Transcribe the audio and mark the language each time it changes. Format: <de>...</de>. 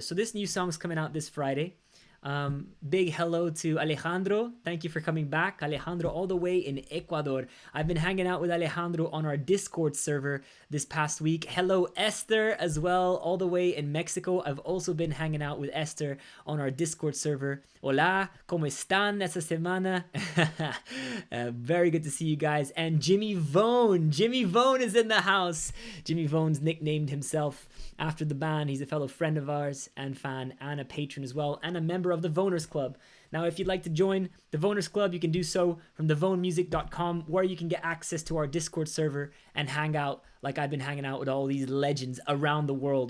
<en>So this new song's coming out this Friday. Big hello to Alejandro. Thank you for coming back. Alejandro all the way in Ecuador. I've been hanging out with Alejandro on our Discord server this past week. Hello Esther as well, all the way in Mexico. I've also been hanging out with Esther on our Discord server.</en> <es>Hola, ¿cómo están esta semana?</es> <en>Very good to see you guys. And Jimmy Vone. Jimmy Vone is in the house. Jimmy Vone's nicknamed himself after the band. He's a fellow friend of ours and fan and a patron as well, and a member of the Voners Club. Now, if you'd like to join the Voners Club, you can do so from thevonemusic.com, where you can get access to our Discord server and hang out like I've been hanging out with all these legends around the world.</en>